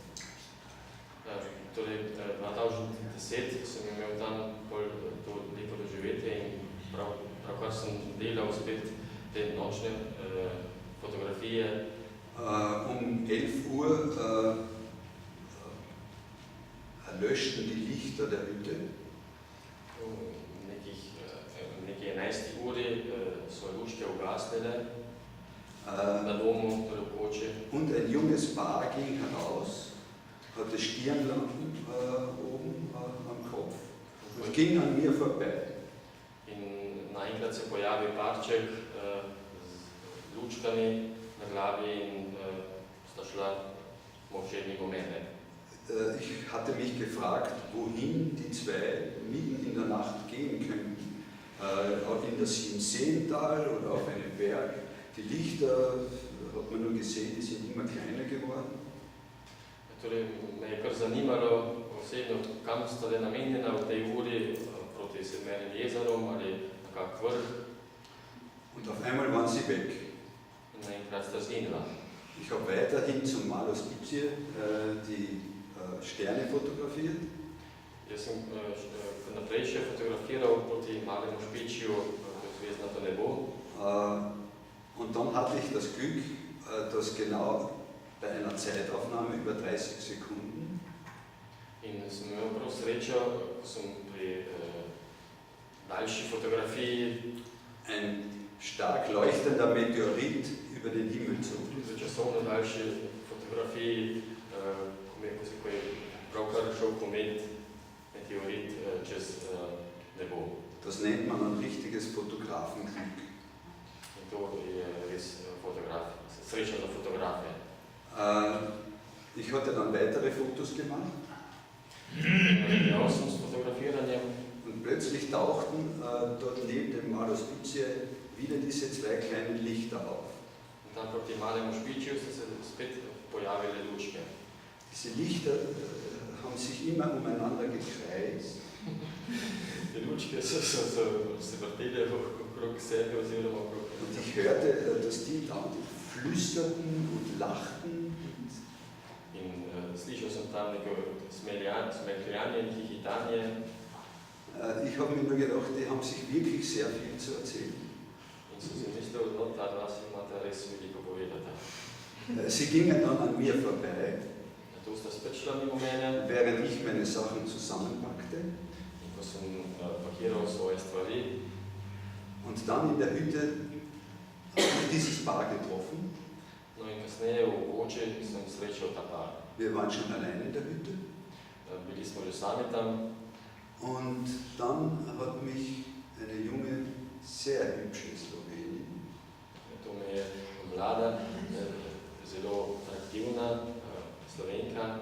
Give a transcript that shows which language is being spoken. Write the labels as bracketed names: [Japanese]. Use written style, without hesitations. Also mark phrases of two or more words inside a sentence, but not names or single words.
[Slovenian] Torej, 2010 sem imel tam to lepo doživetje in pravkar sem delal spet te nočne fotografije. [German] Um 11 Uhr löschten die Lichter der Hütte. [Slovenian] Nekje 11 uri so lučke ugasnile na domu, torej v koči. [German] Und ein junges Paar ging heraus, hatte Stirnlampen oben am Kopf und ging an mir vorbei. [Slovenian] In naenkrat se pojavi parček z lučkami na glavi in sta šla molče mimo mene. [German] Ich hatte mich gefragt, wohin die zwei mitten in der Nacht gehen könnten. Auch in das Sieben-Seen-Tal oder auf einen Berg. Die Lichter, hat man nur gesehen, die sind immer kleiner geworden. [Slovenian] Torej, me je kar zanimalo osebno, kam sta le namenjena v tej uri proti Sedmerim jezerom ali na kak vrh. [German] Und auf einmal waren sie weg. [Slovenian] Naenkrat sta zginila. [German] Ich habe weiterhin zum Malus Ipsje die Sterne fotografiert. [Slovenian] Jaz sem naprej še fotografiral proti Malemu Špičju, zvezdnato nebo. [German] Und dann hatte ich das Glück, dass genau bei einer Zeitaufnahme über 30 Sekunden [Slovenian] in sem imel prav srečo, ko sem pri daljši fotografiji [German] ein stark leuchtender Meteorit über den Himmel zog. [Slovenian] Za časovno daljši fotografiji, ko je pravkar šel komet, meteorit čez nebo. [German] Das Das nennt man ein richtiges Fotografenglück. [Slovenian] In to je res sreča za fotografe. [German] Ich hatte dann weitere Fotos gemacht. [Slovenian] Ja sem s fotografiranjem. [German] Und plötzlich tauchten dort neben dem Maro Spicije wieder diese zwei kleinen Lichter auf. [Slovenian] In tam proti malemu špičju so se spet pojavile lučke. [German] Diese Lichter haben sich immer umeinander gekreist. [Slovenian] Die lučke so se vrtele okrog sebe oziroma okrog. [German] Und ich hörte, dass die dann flüsterten und lachten. [Slovenian] In slišal sem tam neko smehljanje, hihitanje. [German] Ich habe mir nur gedacht, die haben sich wirklich sehr viel zu erzählen. [Slovenian] In sem si mislil, da ta dva si imata res veliko povedati. [German] Sie gingen dann an mir vorbei, [Slovenian] Tu sta spet šla mimo mene, [German] während ich meine Sachen zusammenpackte. [Slovenian] in ko sem pakiral svoje stvari. [German] Und dann in der Hütte habe ich dieses Paar getroffen. [Slovenian] No in kasneje v Koči sem srečal ta par. [German] Wir waren schon allein in der Hütte. [Slovenian] Bili smo že sami tam. [German] Und dann hat mich eine junge, sehr hübsche Slowenin [Slovenian] To me je mlada, zelo atraktivna Slovenka